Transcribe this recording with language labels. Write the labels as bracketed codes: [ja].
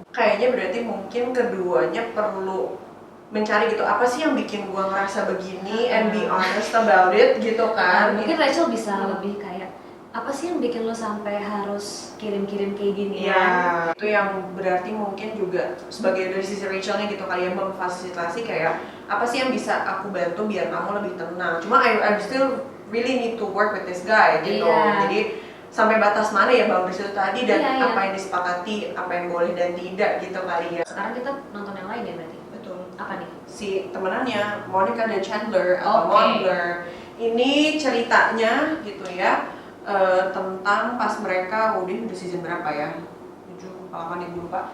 [id] Kayaknya berarti mungkin keduanya perlu mencari gitu, apa sih yang bikin gua ngerasa begini, [en] and be honest about it [id] gitu kan. Mungkin Rachel bisa lebih kayak apa sih yang bikin lo sampai harus kirim-kirim kayak gini Iya, itu yang berarti mungkin juga sebagai dari sisi Rachelnya gitu kali ya, memfasilitasi kayak apa sih yang bisa aku bantu biar kamu lebih tenang. Cuma [en] I still really need to work with this guy [id] gitu. Iya. Jadi sampai batas mana ya boundaries itu tadi, dan Iya, iya. apa yang disepakati, apa yang boleh dan tidak gitu kali ya. Sekarang kita nonton yang lain ya berarti. Betul. Apa nih? Si temenannya Monica dan Chandler atau Oke. Mondler ini ceritanya gitu ya, tentang pas mereka udah season berapa ya, 7, 8 ya, gue lupa.